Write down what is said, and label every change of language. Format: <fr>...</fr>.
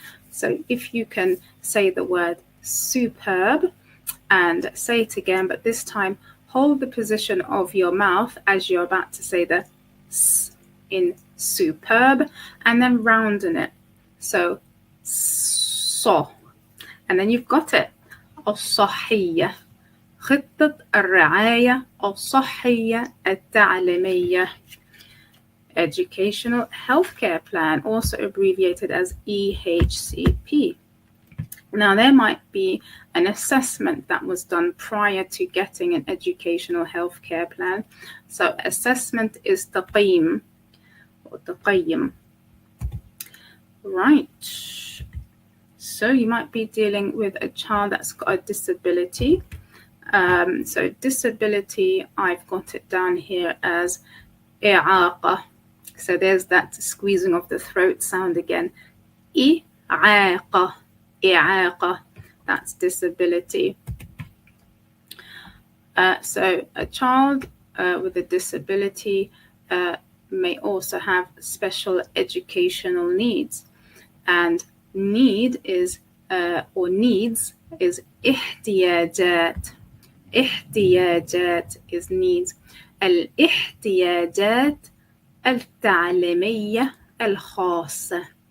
<en>So if you can say the word superb and say it again, but this time hold the position of your mouth as you're about to say the s in superb, and then rounding it. So so, and then you've got it.</en> <ar>الصحية. خطة الرعاية الصحية التعليمية.</ar> <en>Educational Healthcare Plan, also abbreviated as EHCP. Now, there might be an assessment that was done prior to getting an educational healthcare plan. So assessment is تقييم or تقييم. Right. So you might be dealing with a child that's got a disability. So disability, I've got it down here as إعاقة. So there's that squeezing of the throat sound again.</en> <ar>إعاقة. إعاقة.</ar> <en>That's disability. So a child with a disability may also have special educational needs. And need is, or needs is احتياجات. احتياجات is needs.</en> <ar>الاحتياجات التعليمية الخاصة.</ar>